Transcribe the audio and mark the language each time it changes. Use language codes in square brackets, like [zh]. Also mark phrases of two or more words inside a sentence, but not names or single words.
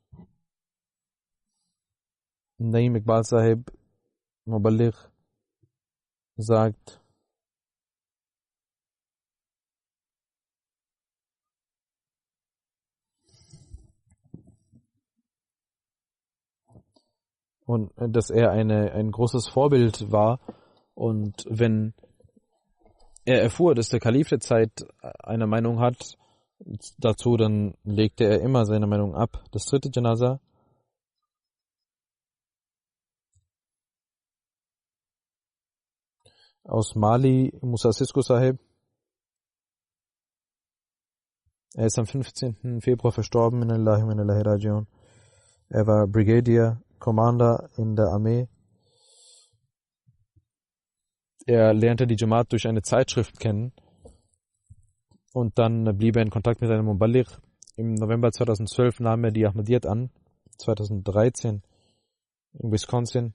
[de] Naim Iqbal Sahib Muballigh sagt, und dass er ein großes Vorbild war, und wenn er erfuhr, dass der Kalif der Zeit eine Meinung hat dazu, dann legte er immer seine Meinung ab. Das dritte Janaza aus Mali, Musa Sisko Sahib. Er ist am 15. Februar verstorben, [ar] إنا لله وإنا إليه راجعون. [de] Er war Brigadier, Commander in der Armee. Er lernte die Jamaat durch eine Zeitschrift kennen und dann blieb er in Kontakt mit einem Muballigh. Im November 2012 nahm er die Ahmadiyyat an, 2013 in Wisconsin.